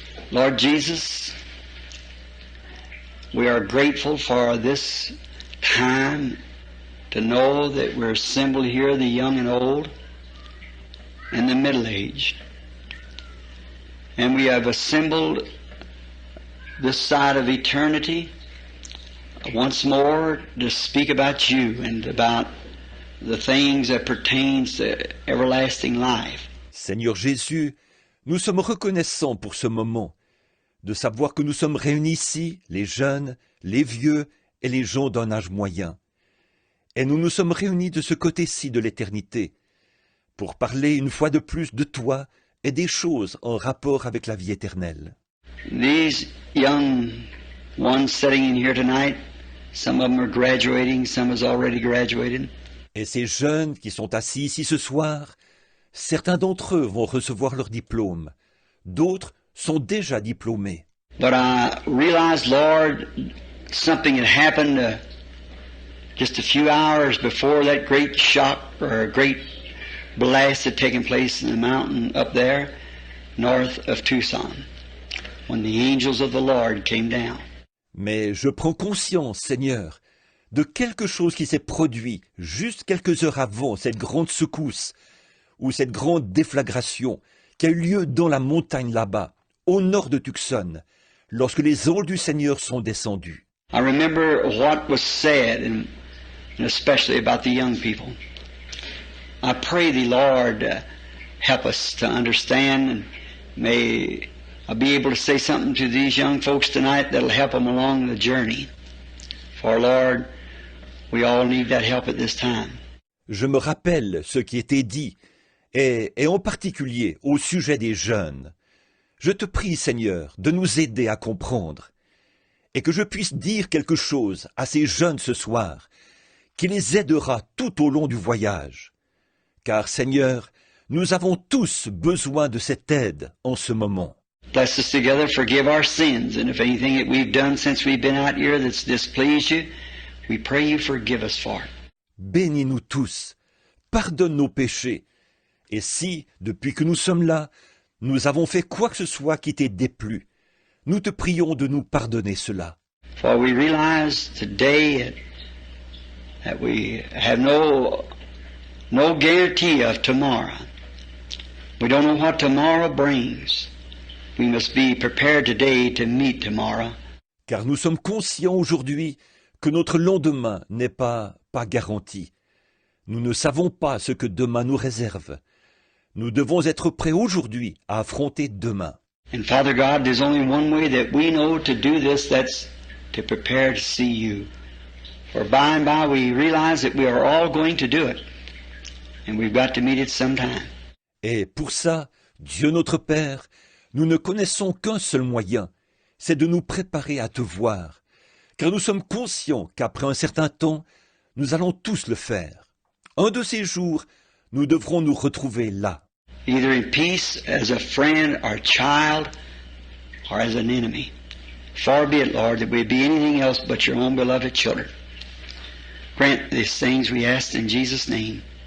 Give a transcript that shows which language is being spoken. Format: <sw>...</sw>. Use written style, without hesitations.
<en>Lord Jesus, we are grateful for this time to know that we're assembled here, the young and old, and the middle-aged. And we have assembled this side of eternity once more to speak about you and about the things that pertains to everlasting life.</en> <fr>Seigneur Jésus, nous sommes reconnaissants pour ce moment, de savoir que nous sommes réunis ici, les jeunes, les vieux et les gens d'un âge moyen. Et nous nous sommes réunis de ce côté-ci de l'éternité, pour parler une fois de plus de toi et des choses en rapport avec la vie éternelle.</fr> <en>These young ones sitting in here tonight, some of them are graduating, some has already graduated.</en> <fr>Et ces jeunes qui sont assis ici ce soir, certains d'entre eux vont recevoir leur diplôme, d'autres sont déjà diplômés.</fr> <en>But I realized, Lord, something had happened just a few hours before that great shock or a great blast had taken place in the mountain up there north of Tucson when the angels of the Lord came down.</en> <fr>Mais je prends conscience, Seigneur, de quelque chose qui s'est produit juste quelques heures avant cette grande secousse ou cette grande déflagration qui a eu lieu dans la montagne là-bas, au nord de Tucson, lorsque les anges du Seigneur sont descendus.</fr> <en>I remember what was said, and especially about the young people. I pray thee, Lord, help us to understand, and may I be able to say something to these young folks tonight that'll help them along the journey. For, Lord, we all need that help at this time.</en> <fr>Je me rappelle ce qui était dit, et en particulier au sujet des jeunes. Je te prie, Seigneur, de nous aider à comprendre, et que je puisse dire quelque chose à ces jeunes ce soir, qui les aidera tout au long du voyage. Car, Seigneur, nous avons tous besoin de cette aide en ce moment.</fr> <en>Bless us together, forgive our sins, and if anything that we've done since we've been out here that's displeased you, we pray you forgive us for it.</en> <fr>Bénis-nous tous, pardonne nos péchés, et si, depuis que nous sommes là, nous avons fait quoi que ce soit qui t'ait déplu, nous te prions de nous pardonner cela.</fr> <en>For we realize today that we have no guarantee of tomorrow. We don't know what tomorrow brings. We must be prepared today to meet tomorrow.</en> <fr>Car nous sommes conscients aujourd'hui que notre lendemain n'est pas garanti. Nous ne savons pas ce que demain nous réserve. Nous devons être prêts aujourd'hui à affronter demain.</fr> <en>And Father God, there's only one way that we know to do this, that's to prepare to see you. For by and by we realize that we are all going to do it. And we've got to meet it sometime.</en> <fr>Et pour ça, Dieu notre Père, nous ne connaissons qu'un seul moyen, c'est de nous préparer à te voir. Car nous sommes conscients qu'après un certain temps, nous allons tous le faire. Un de ces jours, nous devrons nous retrouver là.</fr> <en>Either in peace, as a friend or child, or as an enemy. Far be it, Lord, that we be anything else but your own beloved children. Grant these things we ask in Jesus' name.</en>